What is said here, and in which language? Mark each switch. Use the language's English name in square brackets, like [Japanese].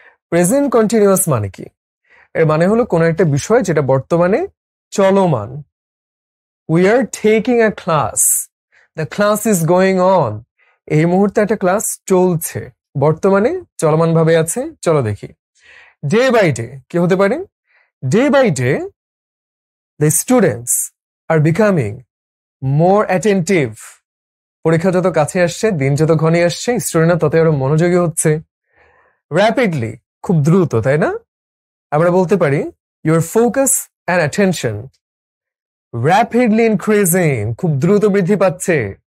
[Bangla] Present continuous মানে কি? এর মানে হলো কোন একটা বিষয় যেটা বর্তমানে চলমান। [English] We are taking a class. The class is going on. [Bangla] এই মুহূর্তে একটা ক্লাস চলছে, বর্তমানে চলমান ভাবে আছে। চলো দেখি, ডে বাই ডে কি হতে পারে? [English] Day by day the students are becoming more attentive. [Bangla] পরীক্ষা যত কাছে আসছে, দিন যত ঘনিয়ে আসছে, স্টুডেন্টরা তত আরো মনোযোগী হচ্ছে। র্যাপিডলি খুব দ্রুত, তাই না? আমরা বলতে পারি [English] your focus and attention rapidly increasing, [Bangla] খুব দ্রুত বৃদ্ধি পাচ্ছে।